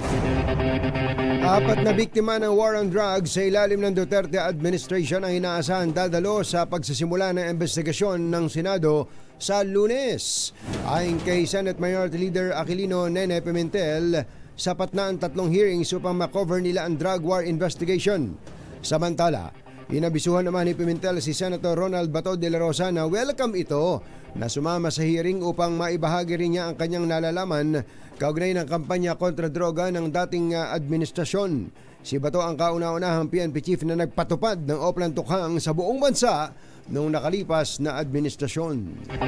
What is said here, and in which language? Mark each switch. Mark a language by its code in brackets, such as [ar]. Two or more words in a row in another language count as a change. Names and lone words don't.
[tl] 4 na biktima ng [en] war on drugs [tl] sa ilalim ng Duterte administration ang inaasahan dadalo sa pagsisimula ng investigasyon ng Senado sa Lunes. Ayon kay [en] Senate Minority Leader [tl] Aquilino Nene Pimentel, sapat na ang 3 hearings upang makover nila ang [en] drug war investigation. [tl] Samantala, inabisuhan naman ni Pimentel si Senator Ronald Bato de la Rosa na welcome ito na sumama sa hearing upang maibahagi rin niya ang kanyang nalalaman kaugnay ng kampanya kontra droga ng dating administrasyon. Si Bato ang kauna-unahang PNP chief na nagpatupad ng Oplan Tukhang sa buong bansa noong nakalipas na administrasyon.